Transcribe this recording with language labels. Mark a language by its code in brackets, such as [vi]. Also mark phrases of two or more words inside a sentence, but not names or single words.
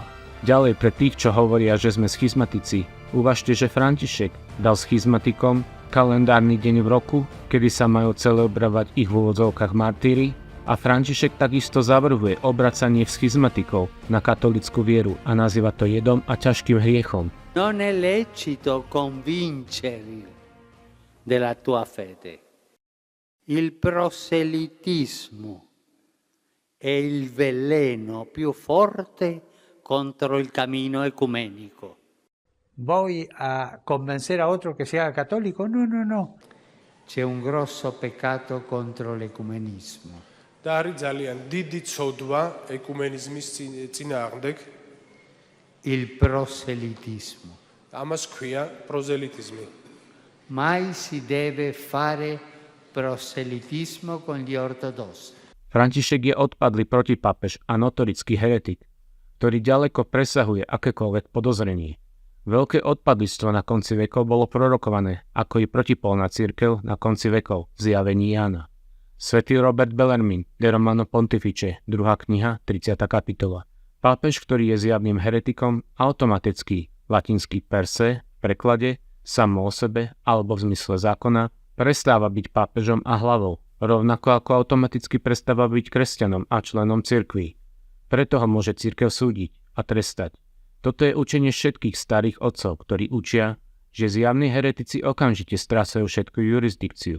[sk] Ďalej pre tých, čo hovoria, že sme schizmatici, uvažte, že František dal schizmatikom kalendárny deň v roku, kedy sa majú celebrovať ich v úvodzovkách martíri, a František takisto zavrhuje obracanie schizmatikov na katolícku vieru a nazýva to jedom a ťažkým hriechom. [it] Non è lecito convincere della tua fede. Il proselitismo è il veleno più forte contro il cammino ecumenico. [es] ¿Voy a convencer a otro que se haga católico? No, no, no. [it] C'è un grosso peccato contro l'ecumenismo. [ka] და არის ძალიან დიდი ცოდვა ეკუმენიზმის წინააღმდეგ. [it] Il proselitismo. [ka] ამას ქვია პროზელიტიზმი. [it] Mai si deve fare proselitismo con gli ortodossi. [sk] František je odpadlý protipápež a notorický heretik, ktorý ďaleko presahuje akékoľvek podozrenie. Veľké odpadlistvo na konci vekov bolo prorokované, ako i protipolná cirkev na konci vekov v zjavení Jána. Svätý Robert Bellarmine, De Romano Pontifice, 2. kniha, 30. kapitola. Pápež, ktorý je zjavným heretikom, automaticky, latinský [la] per se, [sk] v preklade, samo o sebe, alebo v zmysle zákona, prestáva byť pápežom a hlavou, rovnako ako automaticky prestáva byť kresťanom a členom cirkví. Preto ho môže cirkev súdiť a trestať. Toto je učenie všetkých starých otcov, ktorí učia, že zjavní heretici okamžite strácajú všetku jurisdikciu.